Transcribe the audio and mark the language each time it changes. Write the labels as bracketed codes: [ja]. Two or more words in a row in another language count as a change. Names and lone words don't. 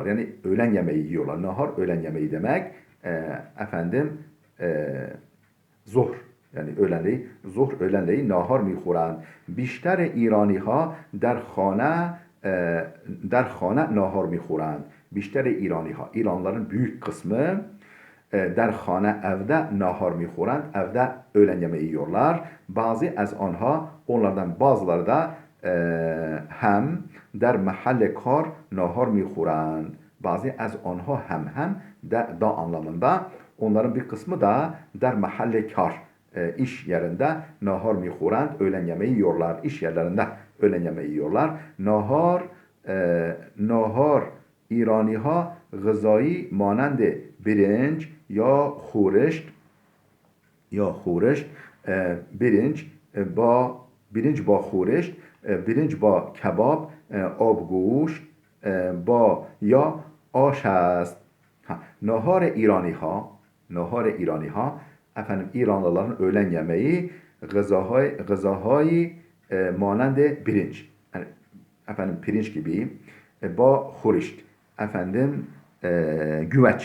[tr] Yani öğlen yemeği yiyorlar. Nahar öğlen yemeği demek. Zuhr, yani öğlenleyi, zuhr öğlenleyi [fa] ناهار می‌خورند. بیشتر ایرانی‌ها در خانه ناهار می‌خورند. بیشتر ایرانی‌ها, [tr] İranlıların büyük kısmı [fa] در خانه evde ناهار میخورند. [tr] Evde öğlen yemeği yiyorlar. [fa] بعضی از آن‌ها, [tr] onlardan bazıları da [fa] هم در محل کار ناهار میخورند. بعضی از آن‌ها هم [tr] da anlamında. Onların bir kısmı da [fa] در محل کار [tr] iş yerinde [fa] ناهار میخورند. [tr] Öğlen yemeği yiyorlar. İş yerlerinde öğlen yemeği yiyorlar. [fa] Nahar ایرانی ها غذایی مانند برنج یا خورشت برنج با خورشت برنج با کباب آبگوشت یا آش است. ناهار ایرانی‌ها [tr] efendim İranlıların öğlen yemeği [fa] غذاهای مانند pirinç. [tr] Yani, efendim pirinç gibi [fa] با خورشت [tr] efendim güveç.